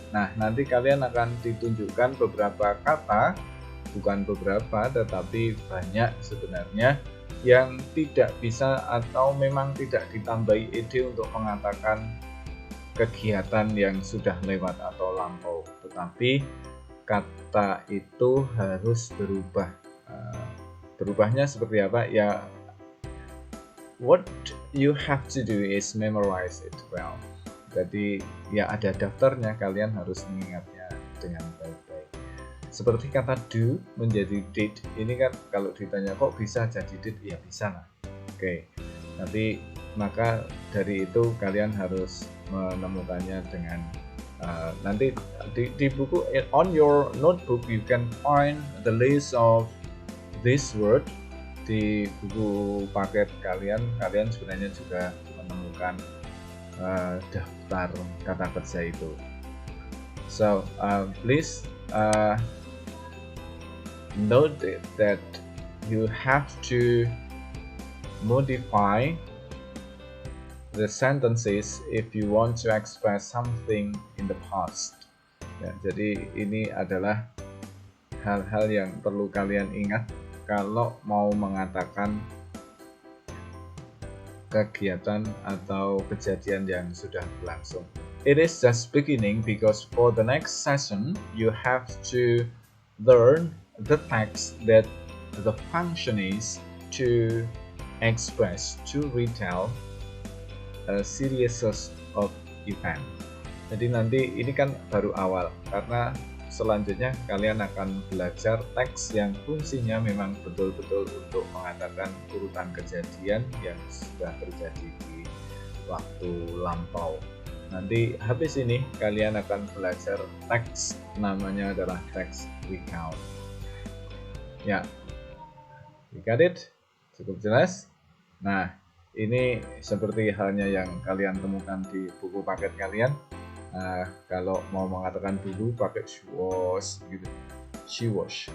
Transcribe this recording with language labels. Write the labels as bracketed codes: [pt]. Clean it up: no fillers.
[id] Nah, nanti kalian akan ditunjukkan beberapa kata, bukan beberapa tetapi banyak sebenarnya yang tidak bisa atau memang tidak ditambahi ed untuk mengatakan kegiatan yang sudah lewat atau lampau, tetapi kata itu harus berubah. Berubahnya seperti apa? [en] Ya, what you have to do is memorize it well. [id] Jadi ya ada daftarnya, kalian harus mengingatnya dengan baik-baik. Seperti kata do menjadi did, ini kan kalau ditanya kok bisa jadi did, ya bisa lah. Oke, nanti maka dari itu kalian harus menemukannya dengan nanti di buku, [en] on your notebook you can find the list of this word. [id] Di buku paket kalian sebenarnya juga menemukan daftar kata kerja itu. [en] So please note that you have to modify the sentences if you want to express something in the past. [id] Ya, jadi ini adalah hal-hal yang perlu kalian ingat kalau mau mengatakan kegiatan atau kejadian yang sudah berlangsung. [en] It is just beginning because for the next session you have to learn the text that the function is to express, to retell a series of event. [id] Jadi nanti ini kan baru awal, karena selanjutnya kalian akan belajar teks yang fungsinya memang betul-betul untuk mengatakan urutan kejadian yang sudah terjadi di waktu lampau. Nanti habis ini kalian akan belajar teks, namanya adalah teks recount. Ya, [en] you got it? [id] Cukup jelas? Nah, ini seperti halnya yang kalian temukan di buku paket kalian. Kalau mau mengatakan dulu pakai [en] she was [id] gitu, she was.